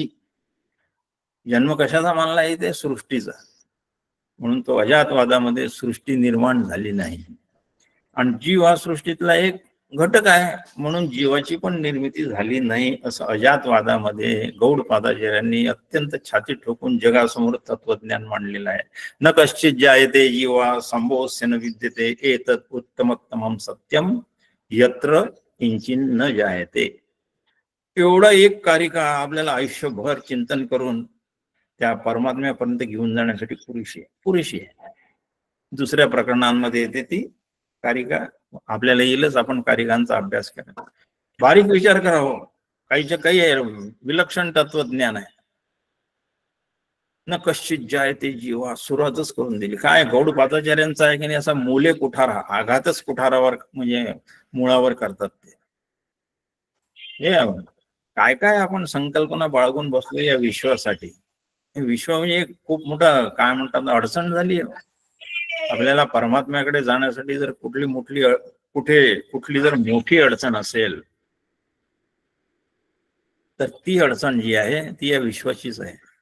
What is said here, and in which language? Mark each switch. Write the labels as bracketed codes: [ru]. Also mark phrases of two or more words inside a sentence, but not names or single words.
[mr] जन्म कशाचा मानला आहे ते सृष्टीचा, म्हणून तो अजातवादामध्ये सृष्टी निर्माण झाली नाही. आणि जीव हा सृष्टीतला एक घटक आहे म्हणून जीवाची पण निर्मिती झाली नाही असं अजातवादामध्ये गौडपादाचार्यांनी अत्यंत छाती ठोकून जगासमोर तत्वज्ञान मांडलेलं आहे. [sa] न कश्चित जायते जीवा संभोस्य न विद्यते एतत् उत्तमोत्तमं सत्यम यत्र किंचिन न जायते. [mr] एवढा एक कारिका आपल्याला आयुष्यभर चिंतन करून त्या परमात्म्यापर्यंत घेऊन जाण्यासाठी पुरेशी आहे. दुसऱ्या प्रकरणांमध्ये येते ती कारिका, आपल्याला येईलच आपण कारिकांचा अभ्यास करा, बारीक विचार करावं. काहीच्या काही विलक्षण तत्वज्ञान आहे. [sa] न कश्चित जायते जीवा [mr] सुरुवातच करून दिली. काय गौडपादाचार्यांचा आहे की नाही असा [sa] मूले कुठारा, [mr] आघातच कुठारावर म्हणजे मुळावर करतात ते. हे काय काय आपण संकल्पना बाळगून बसलो या विश्वासाठी. विश्व म्हणजे खूप मोठा काय म्हणतात अडचण झाली आहे आपल्याला. परमात्म्याकडे जाण्यासाठी जर कुठली जर मोठी अडचण असेल तर ती अडचण जी आहे ती या विश्वाचीच आहे.